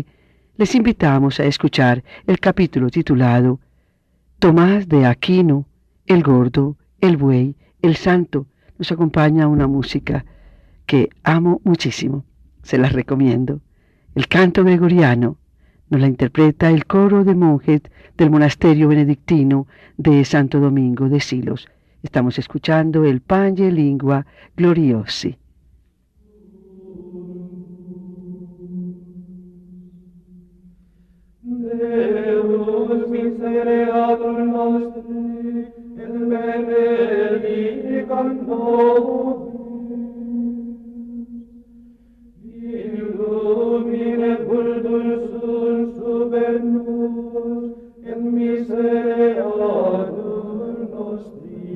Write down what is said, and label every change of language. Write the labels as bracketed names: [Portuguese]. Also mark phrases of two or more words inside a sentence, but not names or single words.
[Spanish] Les invitamos a escuchar el capítulo titulado Tomás de Aquino, el gordo, el buey, el santo. Nos acompaña una música que amo muchísimo, se las recomiendo. El canto gregoriano nos la interpreta el coro de monjes del monasterio benedictino de Santo Domingo de Silos. Estamos escuchando el Pange Lingua Gloriosi. [Latin] Deus misereatur nostri, et benedicat nobis, illumine puldursum super nos, et misereatur nostri.